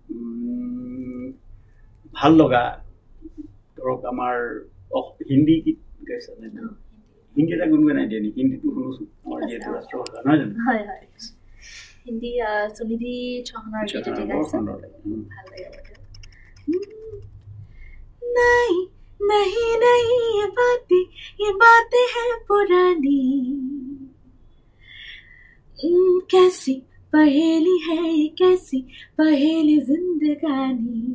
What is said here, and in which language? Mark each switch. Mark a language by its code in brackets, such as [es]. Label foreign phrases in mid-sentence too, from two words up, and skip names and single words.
[as] ভাল লগা ধৰক আমাৰ হিন্দী গীত গাইছা নে হিন্দী এটা গুণগুণাই দিয়ে নেকি হিন্দীটো শুনোচোন আমাৰ যিহেতু ৰাষ্ট্ৰভাষা নহয় জানো হয় হয় হিন্দী সুনিধি চৌহানৰ গীত এটা গাইছে ভাল লাগে [hi] नहीं नहीं नहीं ये बातें हैं पुरानी कैसी पहेली है ये कैसी पहेली जिंदगानी